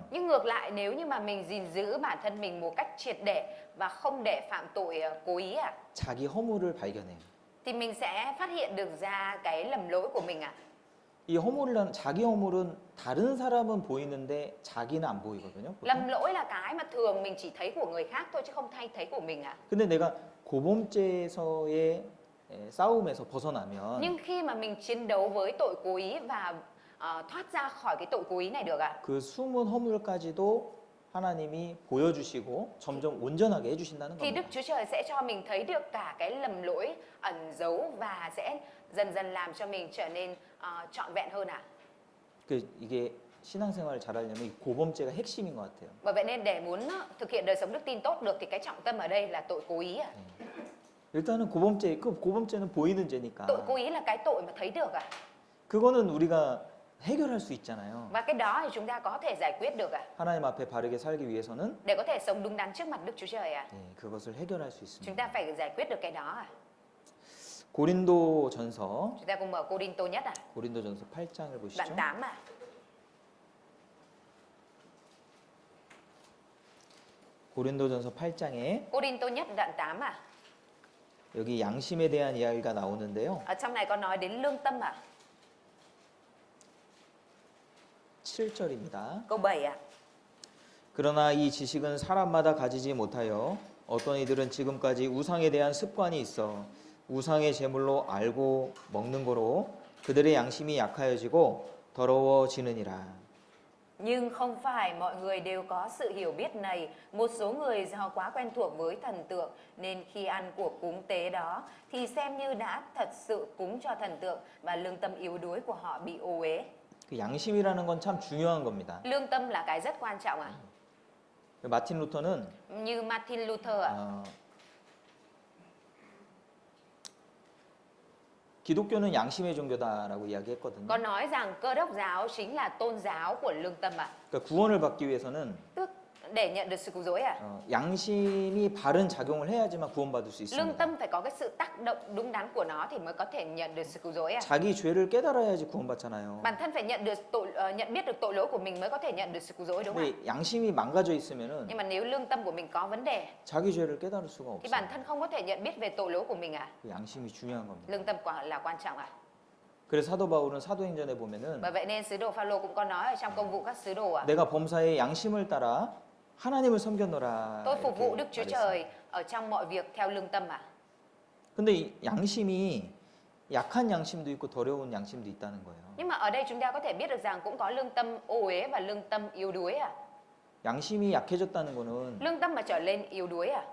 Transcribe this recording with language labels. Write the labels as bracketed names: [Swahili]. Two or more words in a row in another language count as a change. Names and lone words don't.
[Vietnamese] Nhưng ngược lại, nếu như mà mình gìn giữ bản thân mình một cách triệt để và không để phạm tội cố ý ạ, [Korean] 자기 허물을 발견해요. [Vietnamese] thì mình sẽ phát hiện được ra cái lầm lỗi của mình ạ. [Korean] 이 허물이라는 자기 허물은 다른 사람은 보이는데 자기는 안 보이거든요. 보통. [Vietnamese] Lầm lỗi là cái mà thường mình chỉ thấy của người khác thôi chứ không thấy của mình ạ. [Korean] 근데 내가 고범죄에서의 싸움에서 벗어나면 [Vietnamese] Nhưng khi mà mình chiến đấu với tội cố ý và thoát ra khỏi cái tội cố ý này được ạ, [Korean] 그 숨은 허물까지도 하나님이 보여주시고 점점 온전하게 해주신다는 [Vietnamese] thì Đức [Korean] 겁니다. [Vietnamese] Chúa Trời sẽ cho mình thấy được cả cái lầm lỗi ẩn giấu và sẽ dần dần làm cho mình trở nên trọn vẹn hơn ạ. [Korean] 이게 신앙생활을 잘하려면 이 고범죄가 핵심인 것 같아요. [Vietnamese] Bởi vậy nên để muốn thực hiện đời sống đức tin tốt được thì cái trọng tâm ở đây là tội cố ý ạ. [Korean] 일단은 고범죄는 보이는 죄니까 [Vietnamese] Tội cố ý là cái tội mà thấy được ạ. [Korean] 그거는 우리가 해결할 수 있잖아요. [Vietnamese] Và cái đó thì chúng ta có thể giải quyết được ạ. [Korean] 하나님 앞에 바르게 살기 위해서는 [Vietnamese] Để có thể sống đúng đắn trước mặt Đức Chúa Trời ạ. [Korean] 그것을 해결할 수 [Vietnamese] Chúng [Korean] 있습니다. [Vietnamese] ta phải giải quyết được cái đó ạ. [Korean] 고린도전서 [Vietnamese] Chúng ta cùng mở Cô Đinh Tô nhất ạ. [Korean] 고린도전서 8장을 [Vietnamese] Đoạn [Korean] 보시죠. [Vietnamese] 8 ạ. [Korean] 고린도전서 8장에 [Vietnamese] Cô Đinh Tô nhất đoạn 8 ạ. [Korean] 여기 양심에 대한 이야기가 나오는데요. [Vietnamese] Ở trong này có nói đến lương tâm ạ. [Korean] 7절입니다. [Vietnamese] Câu 7 ạ. [Korean] 그러나 이 지식은 사람마다 가지지 못하여 어떤 이들은 지금까지 우상에 대한 습관이 있어 우상의 제물로 알고 먹는 거로 그들의 양심이 약하여지고 더러워지느니라. [Vietnamese] Nhưng không phải mọi người đều có sự hiểu biết này. Một số người do quá quen thuộc với thần tượng nên khi ăn của cúng tế đó thì xem như đã thật sự cúng cho thần tượng và lương tâm yếu đuối của họ bị ô uế. [Korean] 그 양심이라는 건 참 중요한 겁니다. [Vietnamese] Lương tâm là cái rất quan trọng ạ. [Korean] 마틴 루터는 [Vietnamese] Như Martin Luther ạ. [Korean] 기독교는 양심의 종교다라고 이야기했거든요. [Vietnamese] có nói rằng Cơ đốc giáo chính là tôn giáo của lương tâm à? [Korean] 그러니까 구원을 받기 위해서는 [Vietnamese] Tức để nhận được sự cứu rỗi à? [Korean] 양심이 바른 작용을 해야지만 구원받을 수 [Vietnamese] Lương [Korean] 있습니다. [Vietnamese] tâm phải có cái sự tác động đúng đắn của nó thì mới có thể nhận được sự cứu rỗi à? [Korean] 자기 죄를 깨달아야지 구원받잖아요. [Vietnamese] Bản thân phải nhận biết được tội lỗi của mình mới có thể nhận được sự cứu rỗi đúng không ạ? [Korean] 근데 양심이 망가져 있으면은 [Vietnamese] Nhưng mà nếu lương tâm của mình có vấn đề [Korean] 자기 죄를 깨달을 수가 [Vietnamese] thì bản [Korean] 없어요. [Vietnamese] thân không có thể nhận biết về tội lỗi của mình à? [Korean] 그 양심이 중요한 겁니다. [Vietnamese] Lương tâm là quan trọng à? [Korean] 그래서 사도 바울은 사도행전에 보면은 [Vietnamese] Bởi vậy nên sứ đồ Phaolô cũng có nói ở trong công vụ các sứ đồ à, [Korean] 내가 범사에 양심을 따라 하나님을 섬겼노라. [Vietnamese] tôi phục vụ [Korean] 이렇게 [Vietnamese] Đức Chúa [Korean] 말했어요. [Vietnamese] Trời ở trong mọi việc theo lương tâm à? [Korean] 근데 이 양심이 약한 양심도 있고 더러운 양심도 있다는 거예요. [Vietnamese] Nhưng mà ở đây chúng ta có thể biết được rằng cũng có lương tâm ô uế và lương tâm yếu đuối à? [Korean] 양심이 약해졌다는 거는 [Vietnamese] Lương tâm mà trở lên yếu đuối à?